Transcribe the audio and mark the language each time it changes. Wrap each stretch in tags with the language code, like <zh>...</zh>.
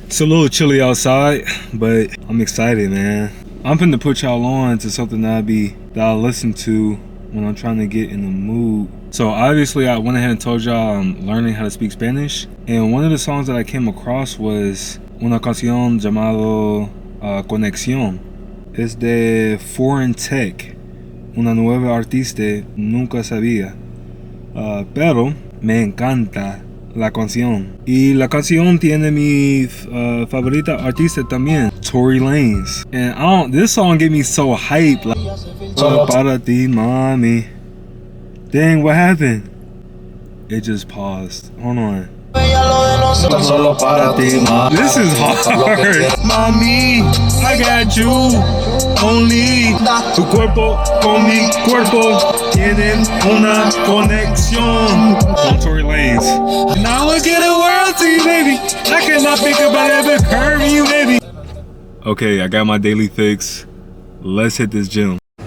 <en>It's a little chilly outside, but I'm excited, man. I'm finna put y'all on to something that I'll listen to when I'm trying to get in the mood. So obviously I went ahead and told y'all I'm learning how to speak Spanish, and one of the songs that I came across was</en> <es>una canción llamado Conexión. Es de Foreign Tech, una nueva artista, nunca sabía, pero me encanta la canción. Y la canción tiene mi favorita artista también, Tory Lanez.</es> <en>And this song get me so hyped. Like,</en> <es>solo para ti, mami.</es> <en>Dang, what happened? It just paused. Hold on.</en> <es>Solo para ti,</es> <en>this is hard. Mami, I got you. Only</en> <es>tu cuerpo con mi cuerpo tienen una conexión.</es> <en>On Tory Lanez. Now look at the world to you, baby. I cannot think about ever curving you, baby. Okay, I got my daily fix. Let's hit this gym.</en>